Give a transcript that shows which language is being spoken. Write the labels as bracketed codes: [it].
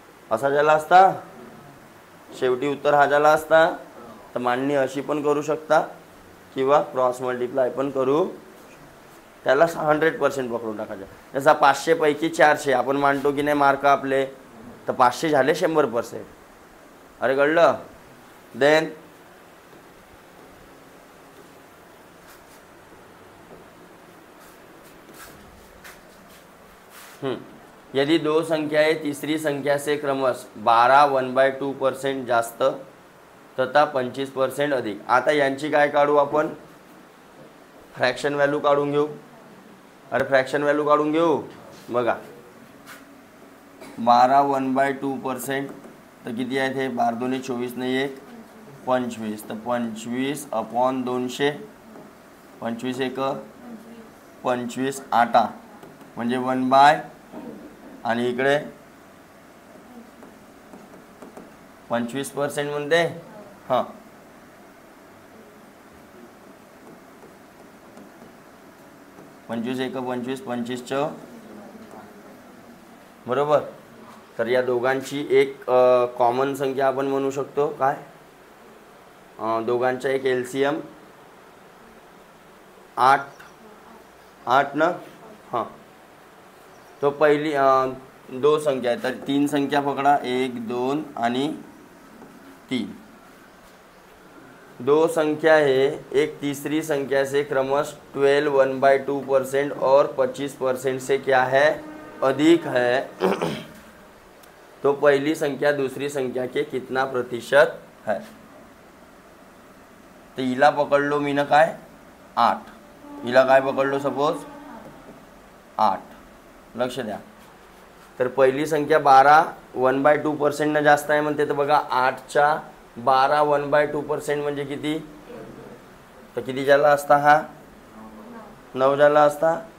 [mr] असा झाला असता, शेवटी उत्तर हा झाला असता. तर मांडणी अशी पण करू शकता किंवा क्रॉस मल्टिप्लाय पण करू. त्याला 100% पकडून टाकायचं. जसा 500 पैकी 400 आपण मांडतो की नाही मार्क आपले, तर 500 झाले 100%. अरे कळलं? [hi] देन यदि दो संख्याएं तीसरी संख्या से क्रमश 12 1/2% जास्त तथा 25% अधिक. [mr] आता यांची काय काढू आपण? फ्रॅक्शन व्हॅल्यू काढून घेऊ. अरे फ्रॅक्शन व्हॅल्यू काढून घेऊ बघा. 12 1/2% तर किती आहेत हे? 12 2 24 नाही 1 25. तर 25/200, 25 1 25 8 म्हणजे 1/, आणि इकडे 25% म्हणते. हां 25 एक 25, 25 च बरोबर. तर या दोघांची एक कॉमन संख्या आपण म्हणू शकतो काय, दोघांचा एक LCM 8 ना. हां, तो पहिली दो संख्या आहे, तर 3 संख्या पकडा, 1 2 आणि 3. [hi] दो संख्या है, एक तीसरी संख्या से क्रमश 12 1/2% और 25% से क्या है, अधिक है. तो पहली संख्या दूसरी संख्या के कितना प्रतिशत है. [mr] तो हिला पकडलो मी ना काय 8, हिला काय पकडलो सपोज 8. लक्ष द्या. तर पहिली संख्या 12 1/2% न जास्त आहे म्हणते. तर बघा 8च्या 12 1/2% म्हणजे किती, तर किती झाला असता, हा 9 झाला असता.